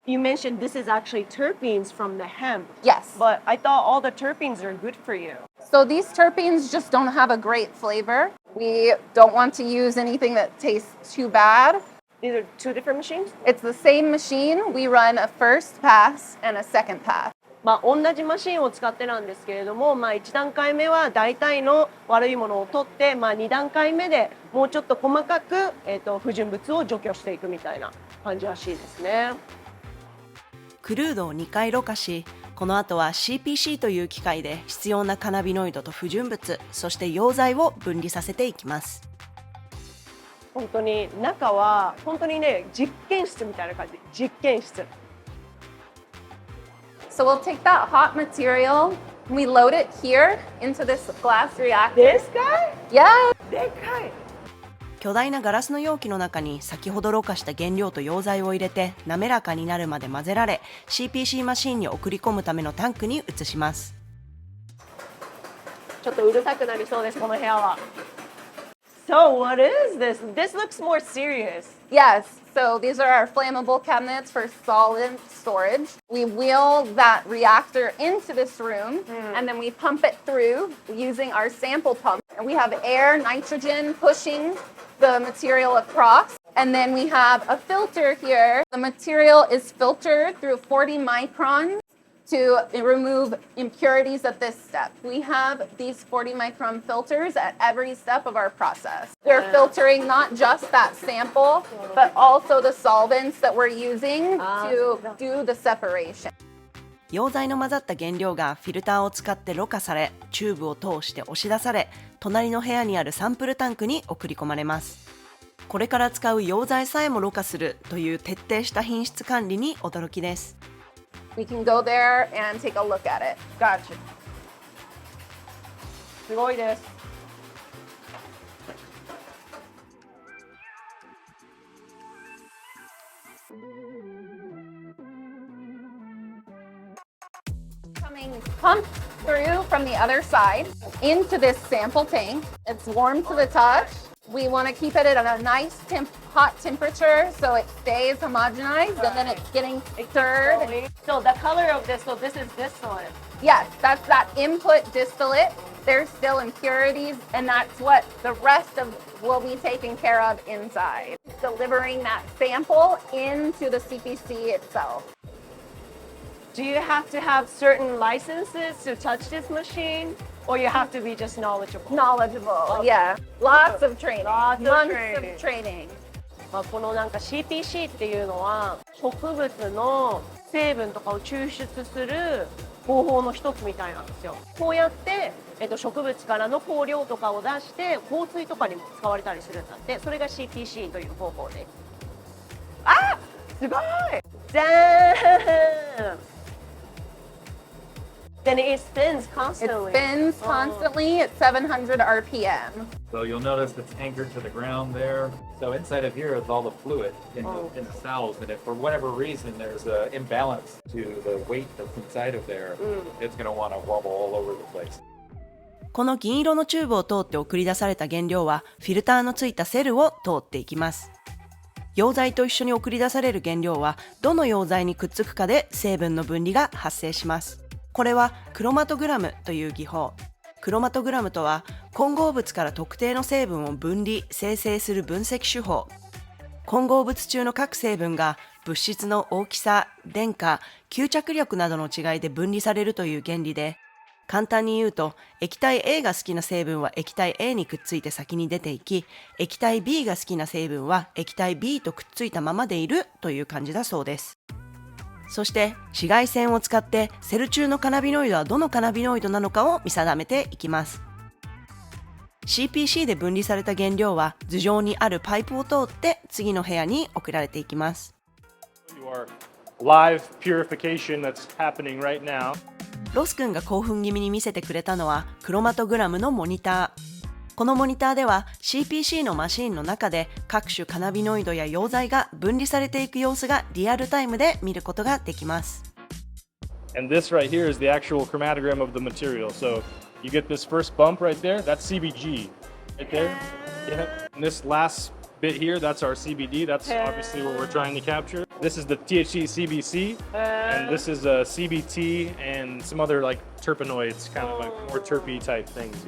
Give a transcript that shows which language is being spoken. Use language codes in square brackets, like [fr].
[en] You mentioned this is actually terpenes from the hemp. Yes. But I thought all the terpenes are good for you. So these terpenes just don't have a great flavor. We don't want to use anything that tastes too bad. These are two different machines? It's the same machine. We run a first pass and a second pass. [ja] 同じマシンを使ってなんですけれども、1段階目は大体の悪いものを取って、2段階目でもうちょっと細かく、不純物を除去していくみたいな感じらしいですね。クルードを2回ろ過し、この後は CPC という機械で必要なカナビノイドと不純物、そして溶剤を分離させていきます。本当に中は本当にね、実験室みたいな感じ。実験室。 [en] So we'll take that hot material, we load it here into this glass reactor. This guy? Yeah. [ja] でかい。巨大なガラスの容器の中に先ほどろ過した原料と溶剤を入れて滑らかになるまで混ぜられ CPC マシンに送り込むためのタンクに移します。ちょっとうるさくなりそうです、この部屋は。 [en] So what is this? This looks more serious. Yes, so these are our flammable cabinets for solid storage. We wheel that reactor into this room and then we pump it through using our sample pump. And we have air, nitrogen pushing the material across. And then we have a filter here. The material is filtered through 40 microns to remove impurities at this step. We have these 40 micron filters at every step of our process. We're filtering not just that sample, but also the solvents that we're using to do the separation. [ja] 溶剤の混ざった原料がフィルターを使ってろ過され、チューブを通して押し出され、隣の部屋にあるサンプルタンクに送り込まれます。これから使う溶剤さえもろ過するという徹底した品質管理に驚きです。 [en] We can go there and take a look at it. Gotcha. [ja] すごいです。 [en] Coming pumped through from the other side into this sample tank. It's warm to the touch. We want to keep it at a nice hot temperature so it stays homogenized and then it's getting stirred. So the color of this, so this is distillate. Yes, that's that input distillate. There's still impurities and that's what the rest of will be taken care of inside. Delivering that sample into the CPC itself. Do you have to have certain licenses to touch this machine? Or you have to be just knowledgeable? Knowledgeable, yeah. Lots of training. Lots of Months training. of training. [ja] このなんか CPC っていうのは植物の成分とかを抽出する方法の一つみたいなんですよ。こうやって、植物からの香料とかを出して香水とかにも使われたりするんだって。それが CPC という方法で。あ、すごい。じゃーん。 [en] Then it spins constantly. It spins constantly at 700 RPM. So you'll notice it's anchored to the ground there. So inside of here is all the fluid in the cells, and if for whatever reason there's an imbalance to the weight that's inside of there, it's going to want to wobble all over the place. [ja] この銀色のチューブを通って送り出された原料はフィルターのついたセルを通っていきます。溶剤と一緒に送り出される原料はどの溶剤にくっつくかで成分の分離が発生します。これはクロマトグラムという技法。クロマトグラムとは混合物から特定の成分を分離・生成する分析手法。混合物中の各成分が物質の大きさ、電荷、吸着力などの違いで分離されるという原理で、簡単に言うと液体 A が好きな成分は液体 A にくっついて先に出ていき、液体 B が好きな成分は液体 B とくっついたままでいるという感じだそうです。そして紫外線を使ってセル中のカナビノイドはどのカナビノイドなのかを見定めていきます。 CPC で分離された原料は頭上にあるパイプを通って次の部屋に送られていきます。 [en] Live purification that's happening right now. [ja] ロス君が興奮気味に見せてくれたのはクロマトグラムのモニター。このモニターでは CPC のマシンの中で各種カナビノイドや溶剤が分離されていく様子がリアルタイムで見ることができます。 [en] And this right here is the actual chromatogram of the material. So you get this first bump right there, that's CBG right there. Yeah. And this last bit here, that's our CBD. That's obviously what we're trying to capture. This is the THC CBC, and this is a CBT and some other like terpenoids, kind of like more terpy type things.